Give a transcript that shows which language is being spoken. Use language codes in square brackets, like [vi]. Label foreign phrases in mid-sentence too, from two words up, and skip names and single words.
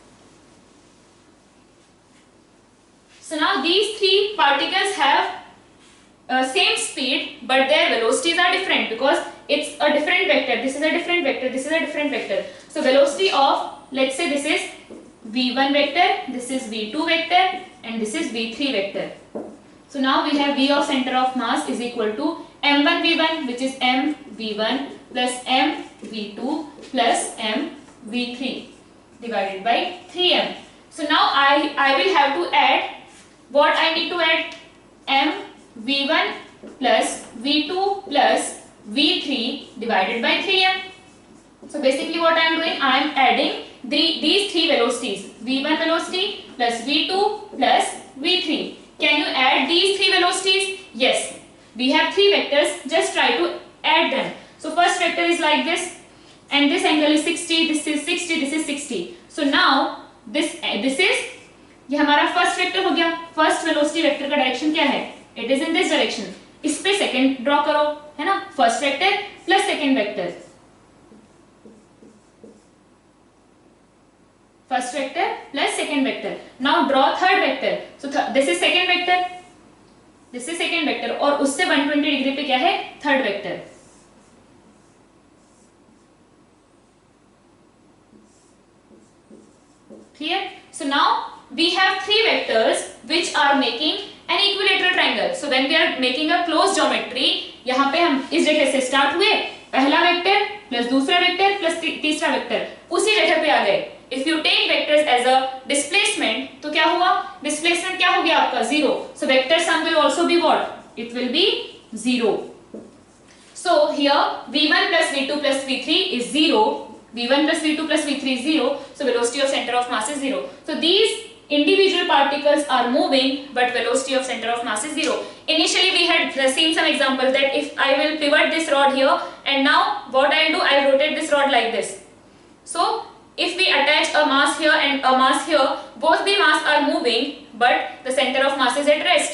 [en] So now these three particles have same speed, but their velocities are different because it's a different vector. This is a different vector. This is a different vector. So velocity of, let's say this is v1 vector, this is v2 vector, and this is v3 vector. So now we have v of center of mass is equal to m1 v1, which is m v1 plus m v2 plus m v3 divided by 3m. So now I will have to add, what I need to add? m v1 plus v2 plus v3 divided by 3m. So basically what I am doing, I am adding these three velocities, v1 velocity plus v2 plus v3. Can you add these three velocities? Yes. We have three vectors, just try to add them. So first vector is like this, and this angle is 60, this is 60, this is 60. So now this is, [hi] ये हमारा [en] first vector [hi] हो गया. [en] first velocity vector [hi] का डायरेक्शन क्या है? [en] it is in this direction. [hi] इस पे [en] second draw [hi] करो, है ना? [en] first vector plus second vector, first vector plus second vector. now draw third vector. so this is second vector, this is second vector, [hi] और उससे 120 डिग्री पे क्या है? [en] third vector. Clear? So now we have three vectors which are making an equilateral triangle. So when we are making a closed geometry, [hi] यहाँ पे हम इस जगह से स्टार्ट हुए, पहला [en] vector plus [hi] दूसरा [en] vector plus [hi] तीसरा वेक्टर, उसी जगह पे आ गए. [en] If you take vectors as a displacement, [hi] तो क्या हुआ? Displacement क्या हो गया आपका? 0. [en] So vector sum will also be what? It will be 0. So here v1 plus v2 plus v3 is 0. v1 plus v2 plus v3 is 0. So velocity of center of mass is 0. So these individual particles are moving, but velocity of center of mass is 0. Initially we had seen some examples that if I will pivot this rod here, and now what I will do, I will rotate this rod like this. So if we attach a mass here and a mass here, both the mass are moving, but the center of mass is at rest.